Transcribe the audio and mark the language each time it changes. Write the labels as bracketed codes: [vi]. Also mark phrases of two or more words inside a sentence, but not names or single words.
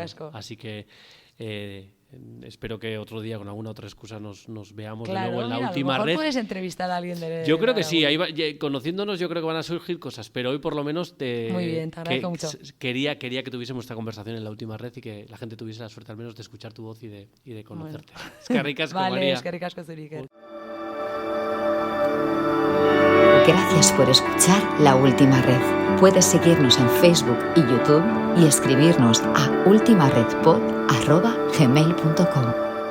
[es] Así que espero que otro día con alguna otra excusa nos veamos de nuevo en la última a lo mejor red. Puedes entrevistar a alguien de Yo creo que sí, conociéndonos yo creo que van a surgir cosas, pero hoy por lo menos muy bien, te agradezco mucho. Quería que tuviésemos esta conversación en la última red y que la gente tuviese la suerte al menos de escuchar tu voz y de conocerte. Bueno. [eu] Eskerrik asko, María. Vale, eskerrik asko zuri. [es] Gracias por escuchar La Última Red. Puedes seguirnos en Facebook y YouTube y escribirnos a ultimaredpod@gmail.com.